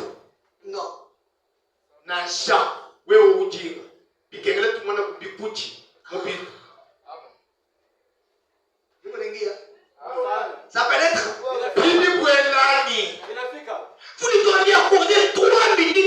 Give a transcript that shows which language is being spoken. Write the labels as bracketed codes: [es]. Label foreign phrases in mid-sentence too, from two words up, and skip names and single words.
[fr] Non. [lua] Nasha, wewe ujinga. Bikengele tumwana kubikuchi. [fr] Mobile. Ça pénètre. [lua] Bibi bwelani. [fr] Vous lui devez accorder 3